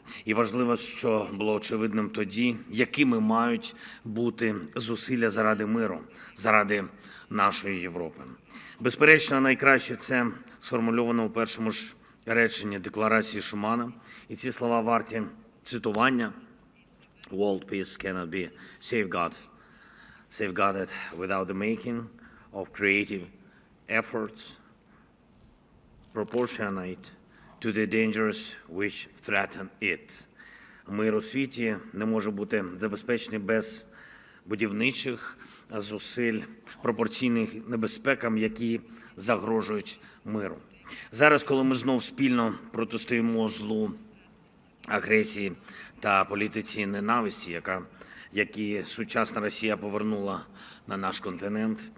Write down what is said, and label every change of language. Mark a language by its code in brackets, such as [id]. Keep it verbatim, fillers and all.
[uk] І важливо, що було очевидним тоді, якими мають бути зусилля заради миру, заради нашої Європи. Безперечно, найкраще це сформульовано у першому ж реченні Декларації Шумана. І ці слова варті цитування. [en] World peace cannot be safeguarded, safeguarded without the making of creative efforts proportionate to the dangers which threaten it. [uk] Мир у світі не може бути забезпечений без будівничих зусиль, пропорційних небезпекам, які загрожують миру. Зараз, коли ми знов спільно протистоїмо злу, агресії та політиці ненависті, яка, які сучасна Росія повернула на наш континент.